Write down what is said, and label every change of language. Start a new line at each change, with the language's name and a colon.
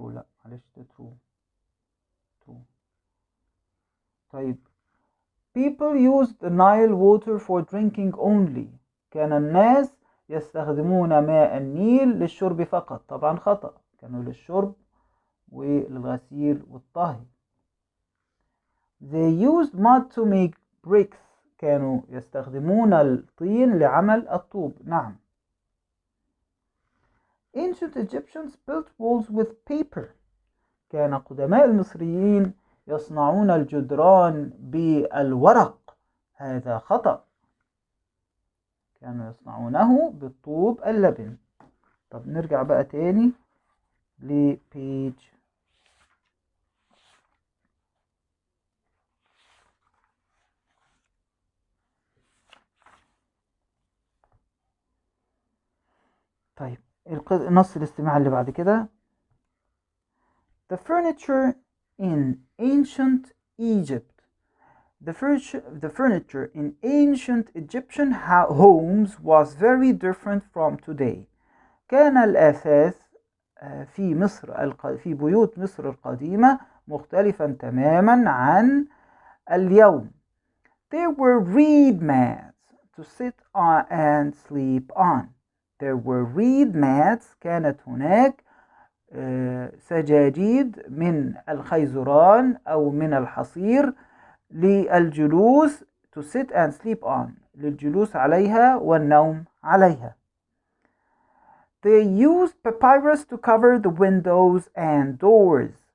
Arabic: لا معلش، ده True. طيب.
English: People used the Nile water for drinking only.
Arabic: كان الناس يستخدمون ماء النيل للشرب فقط. طبعا خطأ، كانوا للشرب وللغسيل والطهي.
English: They used mud to make bricks.
Arabic: كانوا يستخدمون الطين لعمل الطوب. نعم.
English: Ancient Egyptians built walls with paper.
Arabic: كان قدماء المصريين يصنعون الجدران بالورق. هذا خطأ، كانوا يصنعونه بالطوب اللبن. طب نرجع بقى تاني لبيج. طيب، نص الاستماع اللي بعد كده.
English: The furniture in ancient Egypt. The furniture in ancient Egyptian homes was very different from today.
Arabic: كان الأثاث في بيوت مصر القديمة مختلفا تماما عن اليوم.
English: There were reed mats to sit on and sleep on. There were reed mats.
Arabic: كانت هناك سجاجيد من الخيزران أو من الحصير للجلوس
English: to sit and sleep on
Arabic: للجلوس عليها والنوم عليها.
English: They used papyrus to cover the windows and doors.